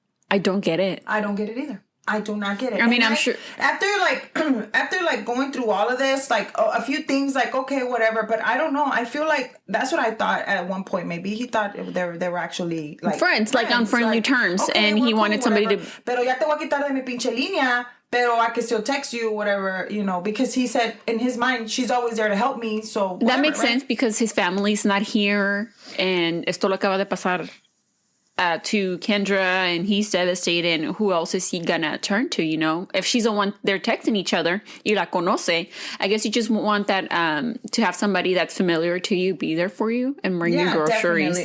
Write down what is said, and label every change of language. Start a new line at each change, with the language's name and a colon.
English: I don't get it. I don't get it either. I do not get it. I mean, I'm sure after going through all of this, like a few things, like okay, whatever. But I don't know. I feel like that's what I thought at one point. Maybe he thought they were actually like friends, like on friendly terms, okay, and he wanted somebody to.
Spanish: Pero ya te voy a quitar de mi pinche línea.
English: Pero I can still text you, whatever, because he said in his mind she's always there to help me. So whatever, that makes sense because his family's not here, and
Spanish: esto lo acaba de pasar.
English: To Kendra, and he's devastated, and who else is he gonna turn to, if she's the one they're texting each other,
Spanish: y la conoce,
English: I guess you just want that to have somebody that's familiar to you be there for you and bring you groceries.